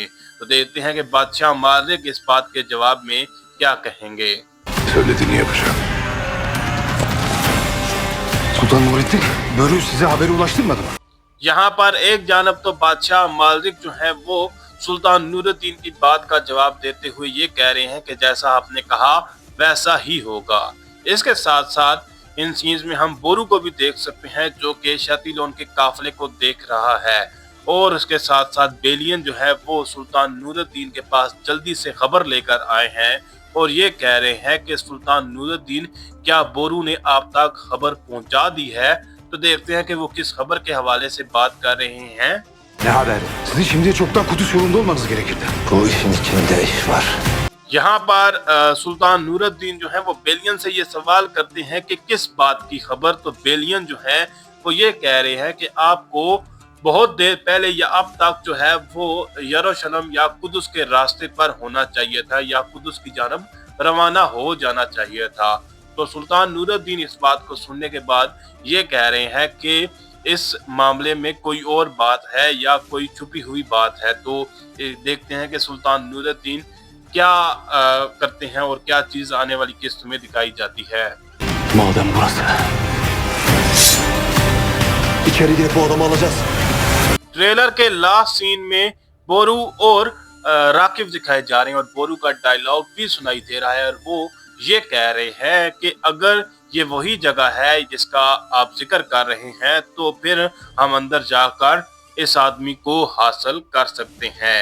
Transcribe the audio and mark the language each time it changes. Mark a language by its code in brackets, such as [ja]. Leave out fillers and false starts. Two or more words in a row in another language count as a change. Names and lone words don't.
[ur] تو دیکھتے ہیں کہ بادشاہ مالک اس بات کے جواب میں کیا کہیں گے. [tr] Söylediğini yapacağım. Sultan Nurettin, Börü size haberi ulaştırmadı mı? [ur] یہاں پر ایک جانب تو بادشاہ مالک جو ہے وہ سلطان نورالدین کی بات کا جواب دیتے ہوئے یہ کہہ رہے ہیں کہ جیسا آپ نے کہا ویسا ہی ہوگا. اس کے ساتھ ساتھ ان سینز میں ہم بورو کو بھی دیکھ سکتے ہیں جو کہ شتیلون کے قافلے کو دیکھ رہا ہے اور اس کے ساتھ ساتھ بیلین جو ہے وہ سلطان نورالدین کے پاس جلدی سے خبر لے کر آئے ہیں اور یہ کہہ رہے ہیں کہ سلطان نورالدین کیا بورو نے آپ تک خبر پہنچا دی ہے. تو دیکھتے ہیں کہ وہ کس خبر کے حوالے سے بات کر رہے ہیں. [tr] Ne haber? Sizin şimdiye çoktan Kudüs yolunda olmanız gerekirdi. Bu işin içinde iş var. [ur] یہاں پر سلطان نورالدین جو ہے وہ بیلین سے یہ سوال کرتے ہیں کہ کس بات کی خبر. تو بیلین جو ہے وہ یہ کہہ رہے ہیں کہ آپ کو بہت دیر پہلے یا اب تک جو ہے وہ یروشلم یا قدس کے راستے پر ہونا چاہیے تھا یا قدس کی جانب روانہ ہو جانا چاہیے تھا. تو سلطان نورالدین اس بات کو سننے کے بعد یہ کہہ رہے ہیں کہ اس معاملے میں کوئی اور بات ہے یا کوئی چھپی ہوئی بات ہے. تو دیکھتے ہیں کہ سلطان نورالدین کیا کرتے ہیں اور کیا چیز آنے والی قسط میں دکھائی جاتی ہے. [tr] Madem burası. İçeri girip bu adamı alacağız. [ur] ٹریلر کے لاسٹ سین میں بورو اور راکب دکھائے جا رہے ہیں اور بورو کا ڈائیلاگ بھی سنائی دے رہا ہے اور وہ یہ کہہ رہے ہیں کہ اگر یہ وہی جگہ ہے جس کا آپ ذکر کر رہے ہیں تو پھر ہم اندر جا کر اس آدمی کو حاصل کر سکتے ہیں.